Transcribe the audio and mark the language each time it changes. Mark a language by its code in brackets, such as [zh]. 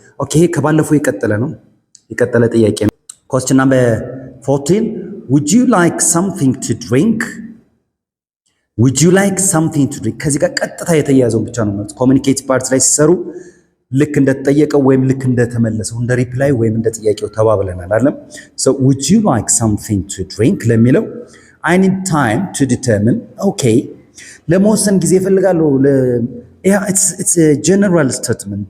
[en] okay [am] ከባለፈው የቀጠለ ነው። የቀጠለ ጥያቄ ነው። [en] question number 14 would you like something to drink? would you like something to drink? [am] ከዚህ ጋር ቀጥታ የተያያዘው ብቻ ነው ማለት ኮሙኒኬቲቭ ፓርትስ ላይ ሲሰሩ ልክ እንደተጠየቀው ወይም ልክ እንደተመለሰው እንደ ሪፕላይ ወይም እንደ ጥያቄው ተባብለናል አይደል? [en] so would you like something to drink ለሚለው I need time to determine. okay [am] ለመወሰን ጊዜ እፈልጋለሁ። [en] yeah it's a general statement.